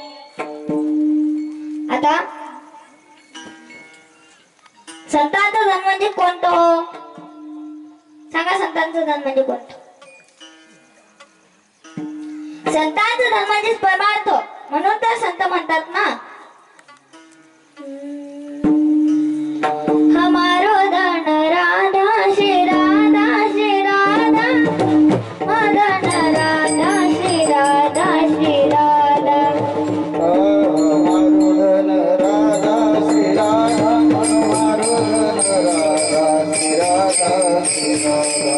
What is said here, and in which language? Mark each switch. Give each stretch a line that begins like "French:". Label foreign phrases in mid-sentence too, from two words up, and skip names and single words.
Marathi: आता संतांचं धन म्हणजे कोणतं हो? सांगा, संतांचं धन म्हणजे कोणतं? संतांचं धन म्हणजे परमार्थ. म्हणून तर संत म्हणतात ना, हमारो धन राधा श्री राधा श्री राधा,
Hindi: मदन राधा श्री राधा श्री राधा. हमारो धन राधा श्री राधा, हमारो धन राधा श्री राधा श्री राधा.